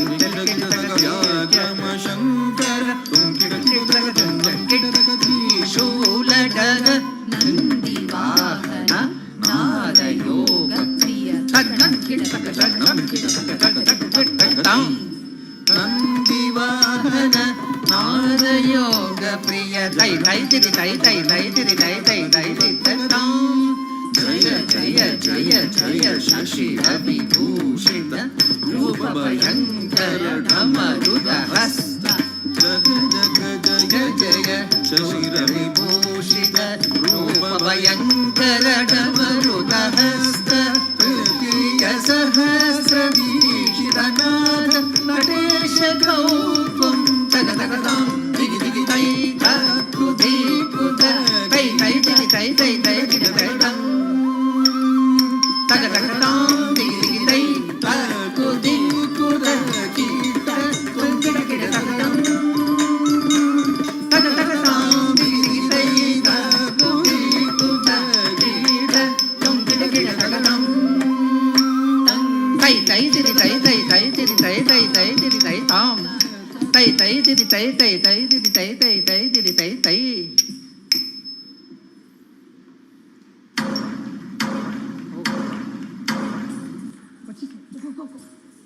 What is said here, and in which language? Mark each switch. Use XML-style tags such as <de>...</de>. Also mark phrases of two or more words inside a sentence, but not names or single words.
<kn>ಶಂಕರ ತುಂಕಿಡ ಕಿಟಕ ಕಿಟಕ ತ್ರಿಶೂಲಧರ ನಂದಿ ವಾಹನ ನಾದಯೋಗ ಪ್ರಿಯ ನಂದಿ ವಾಹನ ನಾದಯೋಗ ಪ್ರಿಯ ತೈ ತೈ ತಿರಿ ತೈ ತೈ ತೈ ತಿರಿ ತೈ ತೈ ತೈ ತಾಂ ಜಯ ಜಯ ಜಯ ಜಯ ಶಶಿ ವಿಭೂಷಿತ ರೂಪ ಭಯಂಕರ ಢಮರುದ ಹಸ್ತ ಜಗ ಜಗ ಜಯ ಜಯ ಶಶಿ ವಿಭೂಷಿತ ರೂಪ ಭಯಂಕರ ಢಮರುದ ಹಸ್ತ ತೃತೀಯ ಸಹಸ್ರ ದೀಕ್ಷಿತ ನಾದ ನಟೇಶ ಗೌತ್ವಂ ತಗ ತಗ ತಾಂ ದಿಗಿ ದಿಗಿ ತೈ ತಕ್ಕು ದೀಕುತ ತೈ ತೈ ದಿಗಿ ತೈ ತೈ ತೈ ದಿಗಿ ತೈ ತಂ ತಗ ತಗ ತಾಂ ದಿಗಿ ದಿಗಿ ತೈ ತಕ್ಕು ದೀಕುತ ಕೀಟ ತುಂಕಿಡ ಕಿಡ ತಗ ತಂ ತಗ ತಗ ತಾಂ ದಿಗಿ ದಿಗಿ ತೈ ತಕ್ಕು ದೀಕುತ ಕೀಟ ತುಂಕಿಡ ಕಿಡ ತಗ ತಂ ತೈ ತೈ ತಿರಿ ತೈ ತೈ ತೈ ತಿರಿ ತೈ ತೈ ತೈ ತಿರಿ ತೈ ತಾಂ ತೈ ತೈ ತಿರಿ ತೈ ತೈ ತೈ ತಿರಿ ತೈ ತೈ ತೈ ತಿರಿ ತೈ ತೈ</kn> <en>Go, go, go.</en>